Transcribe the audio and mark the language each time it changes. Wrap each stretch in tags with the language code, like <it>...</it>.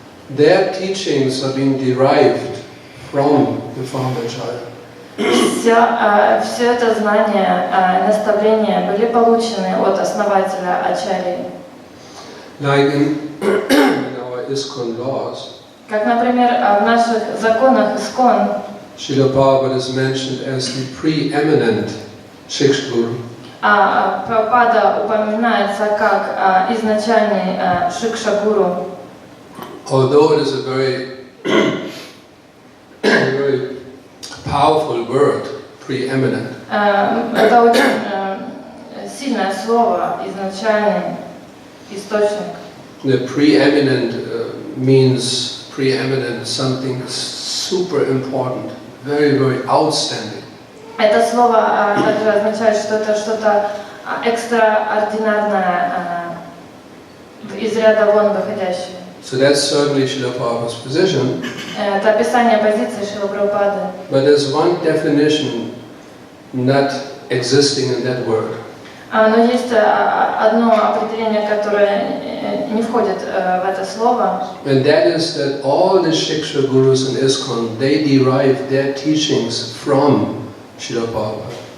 <en>Their teachings are being derived from the Founder-Acharya.</en> <ru>Все это знание, наставления были получены от основателя Ачарьи.</ru> <en>Like in our ISKCON laws,</en> <ru>Как, например, в наших законах ИСККОН</ru> <en>Srila Prabhupada is mentioned as the preeminent Shiksha Guru.</en> <ru>Прабхупада упоминается как изначальный Шикша-гуру.</ru> <en>Although it is a very powerful word, preeminent.</en> <ru>Это очень сильное слово, изначальный источник.</ru> <en>The preeminent means preeminent, something super important, very, very outstanding.</en> <ru>Это слово также означает, что это что-то экстраординарное, из ряда вон выходящее.</ru> <en>So that's certainly Srila Prabhupada's position.</en> <ru>Это описание позиции Шрилы Прабхупады.</ru> <en>But there's one definition not existing in that word.</en> <ru>Но есть одно определение, которое не входит в это слово.</ru> <en>And that is that all the Shiksha Gurus in ISKCON, they derive their teachings from Srila Prabhupada.</en>